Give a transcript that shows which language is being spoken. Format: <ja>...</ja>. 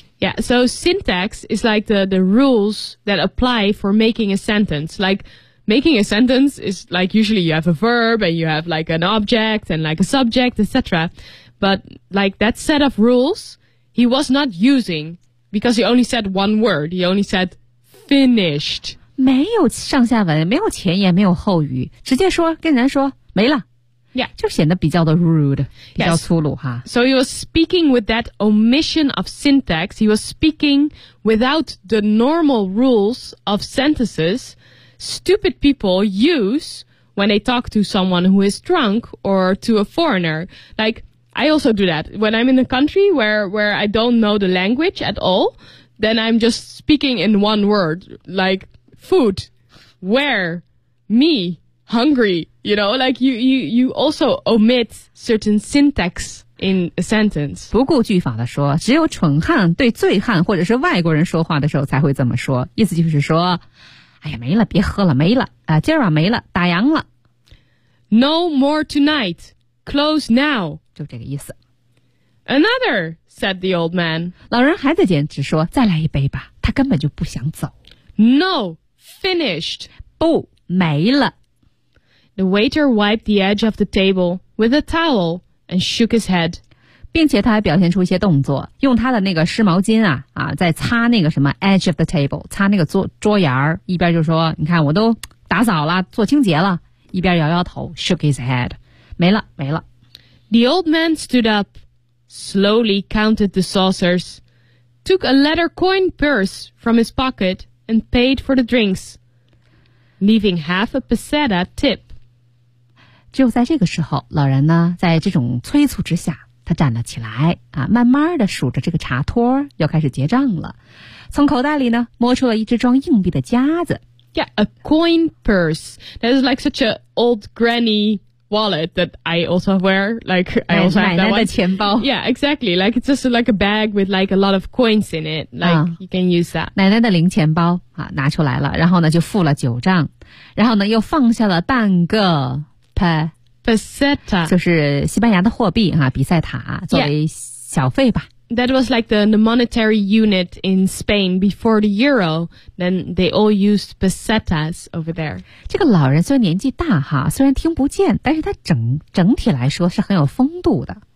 <en>Yeah, so syntax is like the rules that apply for making a sentence. Like, making a sentence is like usually you have a verb and you have like an object and like a subject, etc. But like that set of rules, he was not using because he only said one word. He only said finished.</en> <zh>没有上下文，没有前言，没有后语，直接说跟人说没了。</zh> <en>Yeah.</en> <zh>就显得比较的 rude, 比较粗鲁哈。</zh> <en>Yes. So he was speaking with that omission of syntax. He was speaking without the normal rules of sentences stupid people use when they talk to someone who is drunk or to a foreigner. Like, I also do that. When I'm in a country where I don't know the language at all, then I'm just speaking in one word, like food, where, me, hungry. You know, like you also omit certain syntax in a sentence.</en> <zh>不顾句法的说，只有蠢汉对醉汉或者是外国人说话的时候才会这么说。意思就是说，哎呀，没了，别喝了，没了啊，今儿啊没了，打烊了。</zh> <en>No more tonight. Close now.</en> <zh>就这个意思。</zh> <en>Another, said the old man.</en> <zh>老人还在坚持说，再来一杯吧。他根本就不想走。</zh> <en>No, finished.</en> <zh>不，没了。</zh> <en>The waiter wiped the edge of the table with a towel and shook his head.</en> <zh>并且他还表现出一些动作，用他的那个湿毛巾啊在擦那个什么</zh> <en>edge of the table,</en> <zh>擦那个桌沿儿，一边就说你看我都打扫了，做清洁了，一边摇摇头</zh> <en>shook his head.</en> <zh>没了，没了。</zh> <en>The old man stood up, slowly counted the saucers, took a leather coin purse from his pocket and paid for the drinks, leaving half a peseta tip.</en> <zh>只有在这个时候，老人呢，在这种催促之下，他站了起来，啊，慢慢地数着这个茶托，又开始结账了。从口袋里呢，摸出了一只装硬币的夹子。</zh> <en>Yeah, a coin purse. That is like such an old granny wallet that I also wear. Like, I also have that one.</en> <zh>奶奶的钱包。</zh> <en>Yeah, exactly. Like, it's just like a bag with like a lot of coins in it. Like, you can use that.</en> <zh>奶奶的零钱包，啊，拿出来了，然后呢，就付了九账，然后呢，又放下了半个</zh> <es>Peseta</es> <zh>就是西班牙的货币哈，比赛塔作为小费吧。</zh> <en>Yeah. That was like the monetary unit in Spain before the euro. Then they all used pesetas over there.</en> <zh>这个老人虽然年纪大哈，虽然听不见，但是他整体来说是很有风度的。</zh>